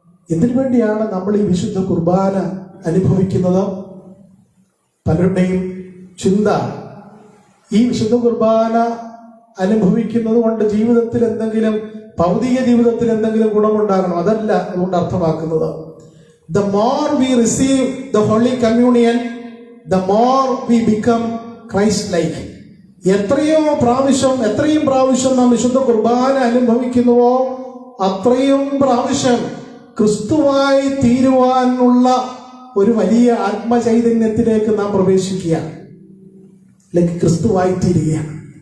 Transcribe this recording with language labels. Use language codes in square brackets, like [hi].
[ml] എന്തിനു വേണ്ടിയാണ് നമ്മൾ ഈ വിശുദ്ധ കുർബാന അനുഭവിക്കുന്നത്? പലരുടെയും ചിന്ത ഈ വിശുദ്ധ കുർബാന അനുഭവിക്കുന്നത് കൊണ്ട് ജീവിതത്തിൽ എന്തെങ്കിലും, ഭൗതിക ജീവിതത്തിൽ എന്തെങ്കിലും ഗുണമുണ്ടാകണം. അതല്ല അതുകൊണ്ട് അർത്ഥമാക്കുന്നത്. [en] The more we receive the Holy Communion, the more we become Christ-like. [ml] എത്രയും പ്രാവശ്യം നാം വിശുദ്ധ കുർബാന അനുഭവിക്കുന്നുവോ അത്രയും പ്രാവശ്യം ക്രിസ്തുവായി തീരുവാനുള്ള ഒരു വലിയ ആത്മചൈതന്യത്തിലേക്ക് നാം പ്രവേശിക്കുകയാണ്, അല്ലെങ്കിൽ ക്രിസ്തുവായി തീരുകയാണ്.